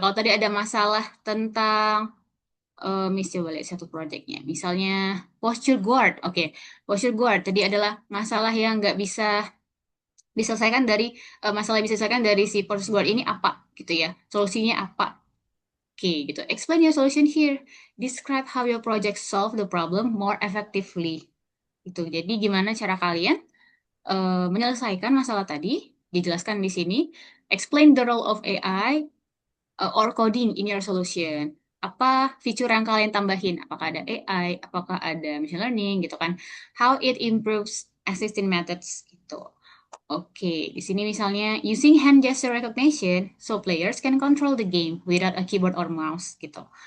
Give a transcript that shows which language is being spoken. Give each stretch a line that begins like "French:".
Indonesian: Kalau tadi ada masalah tentang Miss coba lihat satu projectnya. Misalnya posture guard. Oke, posture guard tadi adalah masalah yang nggak bisa diselesaikan dari masalah yang bisa diselesaikan dari si posture guard ini apa gitu ya. Solusinya apa? Oke, gitu.
English: Explain your solution here. Describe how your project solve the problem more effectively. Itu.
Indonesian: Jadi gimana cara kalian menyelesaikan masalah tadi? Dijelaskan di sini.
English: Explain the role of AI or coding in your solution.
Indonesian: Apa fitur yang kalian tambahin? Apakah ada AI? Apakah ada machine learning gitu kan?
English: How it improves existing methods
Indonesian: gitu. Oke, di sini misalnya
English: using hand gesture recognition so players can control the game without a keyboard or mouse gitu.